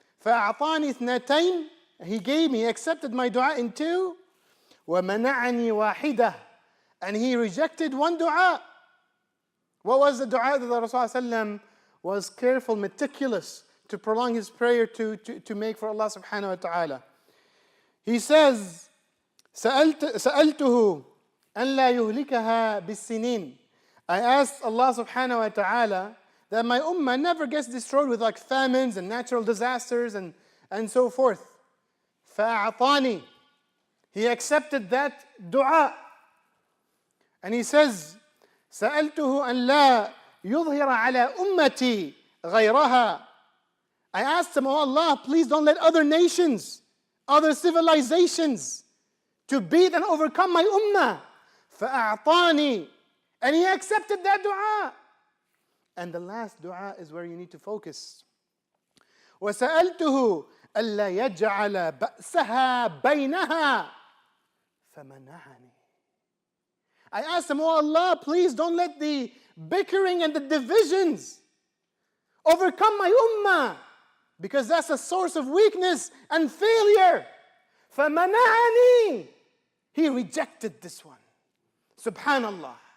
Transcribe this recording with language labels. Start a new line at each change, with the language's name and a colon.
Arabic: فأعطاني اثنتين,
English: he accepted my dua in two.
Arabic: ومنعني واحدة,
English: and he rejected one dua. What was the dua that the Rasul was careful, meticulous to prolong his prayer to make for Allah subhanahu wa ta'ala? He says,
Arabic: سألته أن لا يهلكها بالسنين.
English: I asked Allah subhanahu wa ta'ala that my ummah never gets destroyed with like famines and natural disasters and so forth.
Arabic: فأعطاني.
English: He accepted that dua. And he says,
Arabic: سألته أن لا يظهر على أمتي غيرها.
English: I asked him, oh Allah, please don't let other nations, other civilizations, to beat and overcome my ummah.
Arabic: فأعطاني.
English: And he accepted that dua. And the last dua is where you need to focus.
Arabic: وسألته ألا يجعل بأسها بينها فمنعني.
English: I asked him, oh Allah, please don't let the bickering and the divisions overcome my ummah, because that's a source of weakness and failure.
Arabic: فمنعني.
English: He rejected this one. Subhanallah.